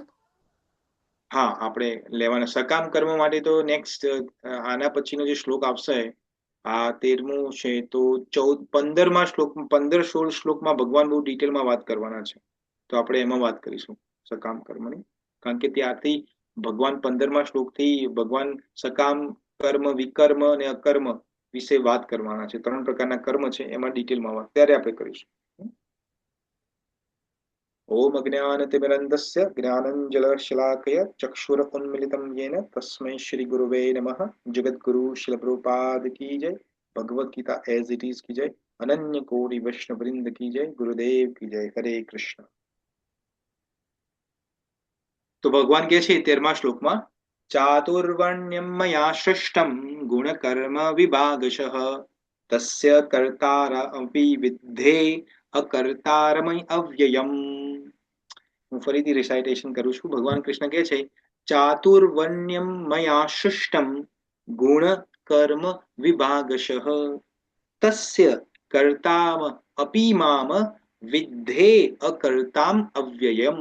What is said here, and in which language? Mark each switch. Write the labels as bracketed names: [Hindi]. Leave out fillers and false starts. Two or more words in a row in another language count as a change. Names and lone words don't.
[Gujarati] હા, આપણે લેવાના સકામ કર્મ માટે તો નેક્સ્ટ આના પછીનો જે શ્લોક આવશે આ 13મું છે, તો 15મા શ્લોક, 15-16 શ્લોકમાં ભગવાન બહુ ડિટેલમાં વાત કરવાના છે. તો આપણે એમાં વાત કરીશું સકામ કર્મની, કારણ કે ત્યારથી ભગવાન 15મા શ્લોકથી ભગવાન સકામ કર્મ, વિકર્મ અને અકર્મ વિશે વાત કરવાના છે. 3 પ્રકારના કર્મ છે એમાં ડિટેલમાં વાત ત્યારે આપણે કરીશું. [Sanskrit] ओम अज्ञानतिमिरन्धस्य ज्ञानञ्जनशलाकया चक्षुरुन्मीलितं येन तस्मै श्रीगुरुवे नमः. [Hindi] जगद्गुरु शिलप्रभुपाद की जय. भगवद गीता [English] as it is [Hindi] की जय. अनन्य कोटि वैष्णव वृंद की जय. गुरुदेव की जय. हरे कृष्ण. [Gujarati] તો ભગવાન કહે છે 13મા શ્લોકમાં, [Sanskrit] ચાતુર્વર્ણ્યમ મયા સૃષ્ટમ ગુણકર્મ વિભાગશઃ તસ્ય કર્તારા અપી વિદ્ધે અકર્તારમય અવ્યયમ. [Gujarati] હું ફરીથી રિસાઇટેશન કરું છું. ભગવાન કૃષ્ણ કહે છે, [Sanskrit] ચાતુર્વર્ણ્યમ મયા સૃષ્ટમ ગુણ કર્મ વિભાગશઃ તસ્ય કર્તામ અપી મામ વિદ્ધે અકર્તામ અવ્યયમ.